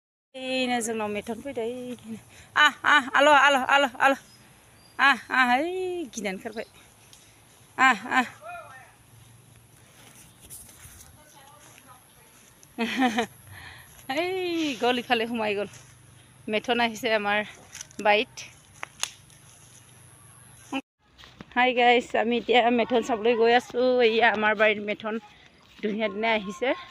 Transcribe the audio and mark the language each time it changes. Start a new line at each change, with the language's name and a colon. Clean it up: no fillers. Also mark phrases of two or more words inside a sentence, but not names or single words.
Bodo: Ini जोंनाव मेथन फैदों आलो आलो आलो आलो गिनानै खारबाय
Assamese: গ'ল ইফালে সোমাই গ'ল মেথন আহিছে আমাৰ বাইত হাই গাইছ আমি এতিয়া মেথন চাবলৈ গৈ আছোঁ এয়া আমাৰ বাৰীত মেথন ধুনীয়া ধুনীয়া আহিছে